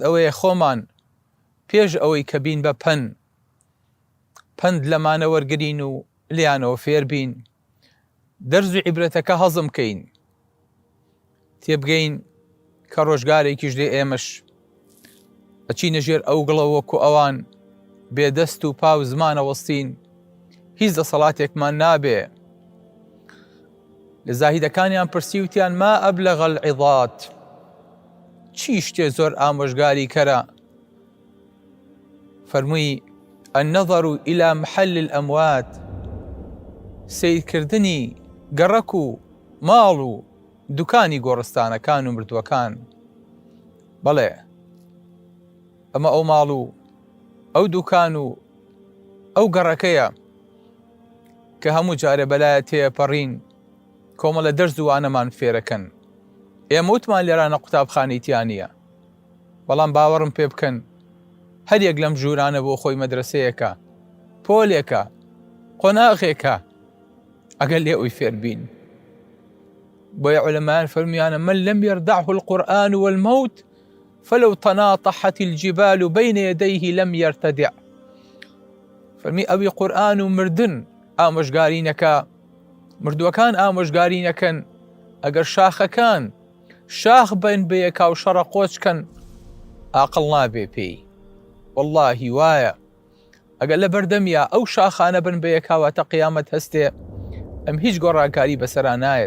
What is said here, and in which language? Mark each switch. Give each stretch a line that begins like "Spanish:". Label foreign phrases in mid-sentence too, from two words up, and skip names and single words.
Central Kurdish: ئەوەیە خۆمان پێش ئەوەی کە بین بە پەند لەمانە وەرگرین و لیانەوە فێر بین، دەرز و عیبرەتەکە هەزم کەین، تێبگەین کە ڕۆژگارێکیش دێ ئێمەش ئەچینە ژێر ئەو گڵەوە وەکو ئەوان بێدەست و پاو زمانە وەستین، هیچ دەسەڵاتێکمان نابێ. لە زاهیدەکانیان پرسی وتیان
Arabic: ما ئەبلەغ العیضات.
Central Kurdish: چی شتێ زۆر ئامۆژگاری کەرە.
Arabic: فەرمووی النظر إلى محل الأموات،
Central Kurdish: سیرکردنی گەڕەک و ماڵ و دوکانی گۆڕستانەکان و مردووەکان. بەڵێ ئەمە ئەو ماڵ و ئەو دوکان و ئەو گەڕەکەیە کە هەموو جارێ بەلایە تێپەڕین کۆمەڵە دەرز و وانەمان فێرەکەن. ئێمە وتمان لێرانە قوتابخانەی تیان نییە، بەڵام باوەڕم پێ بکەن هەریەک لەم ژوورانە بۆ خۆی مەدرسەیەکە، پۆلێکە، قۆناغێکە، ئەگەر لێ ئەوی فێربین. بۆیە عولەمایان فەرمیانە
Arabic: من لم يردعه القرآن والموت فلو تناطحت الجبال بين يديه لم يرتدع.
Central Kurdish: فەرمی ئەوی قورئان و مردن ئامۆژگاری نەکا، مردووەکان ئامۆژگاری نەکەن، ئەگەر شاخەکان شاخ بن بەیەکا و شەڕە قۆچکەن ئاقڵ نابێ پێی. واللهی وایە ئەگەر لە بەردەمیا ئەو شاخانە بن بەیەکاواتە قیامەت هەستێ، ئەم هیچ گۆڕانکاری بەسەرا نایەت.